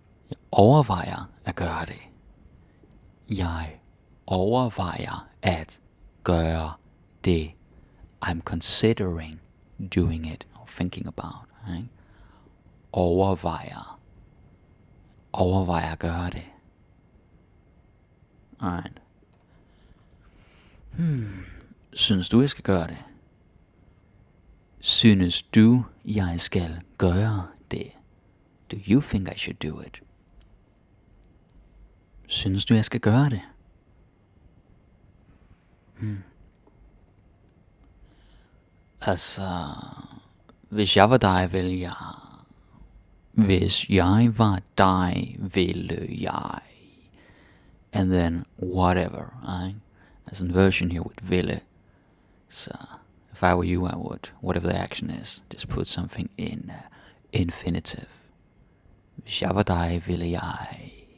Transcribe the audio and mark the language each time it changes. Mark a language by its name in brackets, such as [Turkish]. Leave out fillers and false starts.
[Danish] Jeg overvejer at gøre det. Jeg overvejer at gøre det. [English] I'm considering doing it. Or thinking about. Right? [Danish] Overvejer at gøre det. [English] Alright. [Danish] Synes du, jeg skal gøre det? Synes du, jeg skal gøre det? [English] Do you think I should do it? [Danish] Synes du, jeg skal gøre det? Altså, hvis jeg var dig, ville jeg... Hvis jeg var dig, ville jeg... [English] And then whatever, right? There's a version here with ville. So if I were you, I would, whatever the action is, just put something in infinitive. [Danish] Hvis jeg var dig, ville jeg...